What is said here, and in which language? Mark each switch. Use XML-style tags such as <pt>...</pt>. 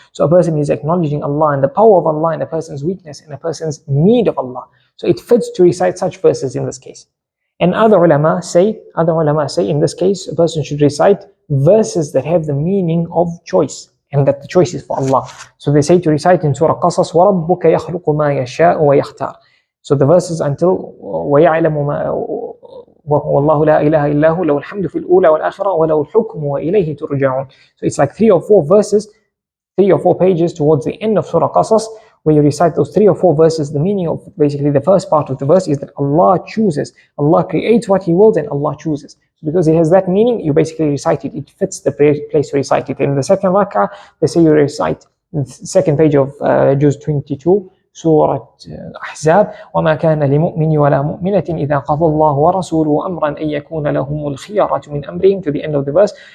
<en>So a person is acknowledging Allah and the power of Allah and a person's weakness and a person's need of Allah. So it fits to recite such verses in this case. And other ulama say in this case, a person should recite verses that have the meaning of choice, and that the choice is for Allah. So they say to recite in Surah Qasas,</en> <ar>وَرَبُّكَ يَخْلُقُ مَا يَشَاءُ وَيَخْتَارُ.</ar> <en>So the verses until</en> <ar>وَيَعْلَمُ مَا وَاللَّهُ لَا إِلَهَ إِلَّا هُ لَهُ الْحَمْدُ فِي الْأُولَى وَالْآخِرَةِ وَلَهُ الْحُكْمُ وَإِلَيْهِ تُرْجَعُونَ.</ar> <en>So it's like 3 or 4 verses, 3 or 4 pages towards the end of Surah Qasas, where you recite those 3 or 4 verses. The meaning of basically the first part of the verse is that Allah chooses, Allah creates what He wills, and Allah chooses. So because it has that meaning, you basically recite it. It fits the place to recite it. In the second rak'ah, they say you recite the second page of Juz 22, Surah Ahzab,</en> <ar>وَمَا كَانَ لِمُؤْمِنٍ وَلَا مُؤْمِنَةٍ إِذَا قَضَى اللَّهُ وَرَسُولُهُ أَمْرًا أَن يَكُونَ لَهُمُ الْخِيَرَةُ مِنْ أَمْرِهِمْ,</ar> <en>to the end of the verse.</en>